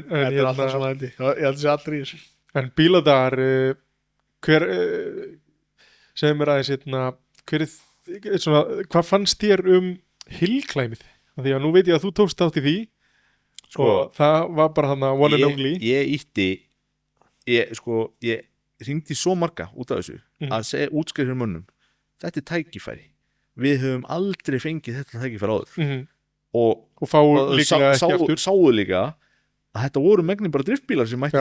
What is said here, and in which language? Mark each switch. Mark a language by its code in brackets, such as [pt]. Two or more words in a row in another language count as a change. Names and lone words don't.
[is] Þetta er alltaf svona þetta. Ég held að sé allir í þessu. en bíladagar hver segir mér aðeins svona, hvað fannst þér hillklæmið? Því að nú veit ég að þú tókst þátt í því Sko, og það var bara þarna [en] one and only [is] ég hringdi svo marga út af þessu að segja útskrifa fyrir mönnum þetta er tækifæri, við höfum aldrei fengið þetta tækifæri áður og fá líklega ekki aftur sáu líka að þetta voru megnin bara driftbílar sem mætti